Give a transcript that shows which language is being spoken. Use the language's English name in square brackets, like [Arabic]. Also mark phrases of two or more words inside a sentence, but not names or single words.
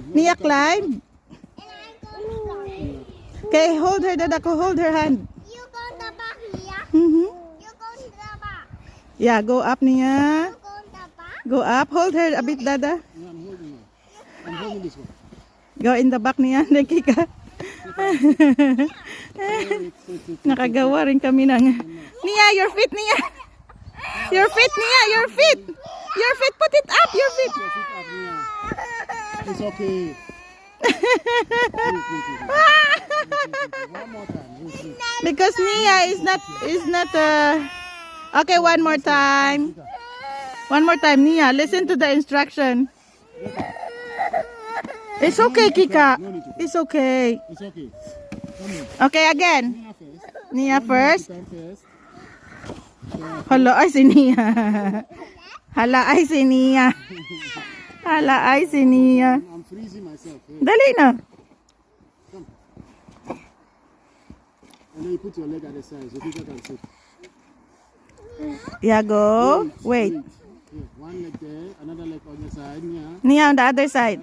[English] Nia, climb. Okay, hold her, Dadako. Hold her hand. You go in the back, Nia. Mm-hmm. You go in the back. Yeah, go up, Nia. You go in the back. Go up. Hold her a bit, Dada. Yeah, I'm holding this one. Go in the back, [Filipino] Nia. Nakika. Nakagawa rin kami ng... [English] Nia, your feet, Nia. Your feet, Nia. Your feet. Your feet. Put it up. Your feet. Your feet up, Nia. It's okay. One more time. Because Nia is not okay, one more time. One more time, Nia. Listen to the instruction. It's okay, Kika. It's okay. It's okay. Come in. Okay, again. Nia first. Nia first. Come first. [Filipino] Hala, ay si Nia. Hala, ay si Nia. Hala, ay si Nia. [English] I'm freezing myself. Hey. [Filipino] Dali na. [English] Come. And then you put your leg at the side so people can sit. Yeah, go. Wait. Yeah, one leg there, another leg on your side. Nia. Nia on the other side.